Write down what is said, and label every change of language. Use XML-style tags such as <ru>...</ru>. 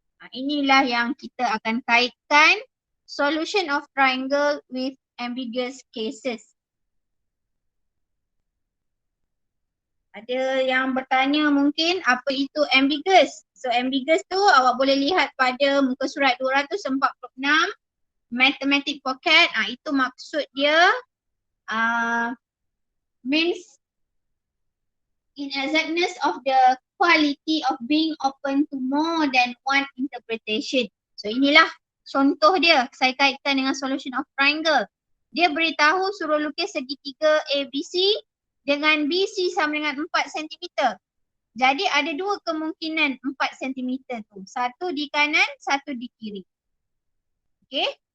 <ms>Inilah yang kita akan kaitkan</ms> <en>solution of triangle with ambiguous cases.</en> <ms>Ada yang bertanya mungkin apa itu ambiguous? So ambiguous tu awak boleh lihat pada muka surat 246 Mathematic Pocket. Itu maksud dia</ms> <en>means inexactness of the quality of being open to more than one interpretation.</en> <ms>So inilah contoh dia, saya kaitkan dengan</ms> <en>solution of triangle.</en> <ms>Dia beritahu suruh lukis segitiga ABC dengan BC sama dengan 4 cm. Jadi ada dua kemungkinan 4 cm tu. Satu di kanan, satu di kiri. Okay.</ms>